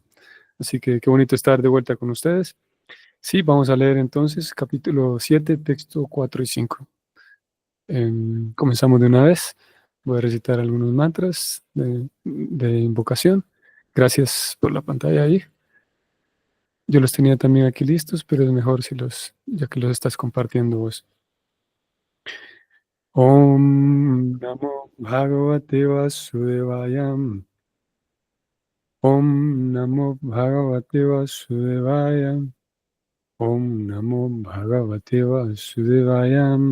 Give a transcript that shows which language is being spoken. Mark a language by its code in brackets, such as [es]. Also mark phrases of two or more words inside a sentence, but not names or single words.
[es] Así que qué bonito estar de vuelta con ustedes. Sí, vamos a leer entonces capítulo 7, texto 4 y 5. Comenzamos de una vez. Voy a recitar algunos mantras de invocación. Gracias por la pantalla ahí. Yo los tenía también aquí listos, pero es mejor ya que los estás compartiendo vos. [sa] Om Namo Bhagavate Vasudevaya. Om Namo Bhagavate Vasudevaya. Om Namo Bhagavate Vasudevaya.